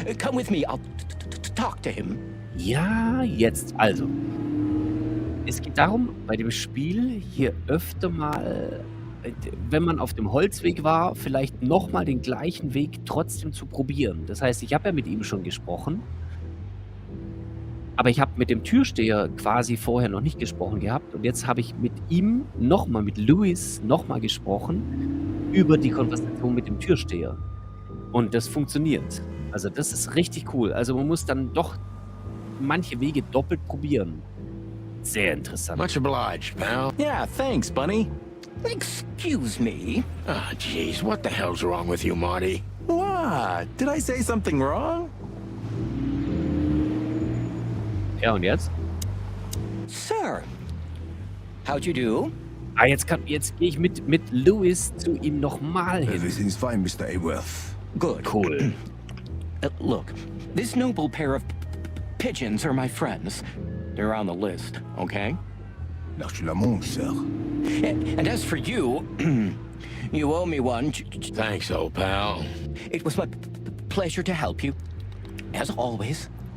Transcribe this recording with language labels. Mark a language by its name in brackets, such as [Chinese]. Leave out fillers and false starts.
[English] Come with me. I'll talk to him. [German] Ja, jetzt. Also. Es geht darum, bei dem Spiel hier öfter mal, wenn man auf dem Holzweg war, vielleicht nochmal den gleichen Weg trotzdem zu probieren. Das heißt, ich habe ja mit ihm schon gesprochen, aber ich habe mit dem Türsteher quasi vorher noch nicht gesprochen gehabt und jetzt habe ich mit ihm nochmal, mit Louis nochmal gesprochen über die Konversation mit dem Türsteher. Und das funktioniert. Also das ist richtig cool. Also man muss dann doch manche Wege doppelt probieren. Sehr interessant. [English] Much obliged, pal. Yeah, thanks, Bunny. Excuse me. Ah, jeez, what the hell's wrong with you, Marty? What? Did I say something wrong? [German] Ja, und jetzt? [English] Sir, how'd you do? [German] Ah, jetzt gehe ich mit Louis zu ihm nochmal hin. [English] Everything's fine, Mr. Ayworth. Good. Cool. Look, this noble pair of pigeons are my friends. They're on the list, okay? Naturellement, sir. And as for you, you owe me one. Thanks, old pal. It was my pleasure to help you, as always.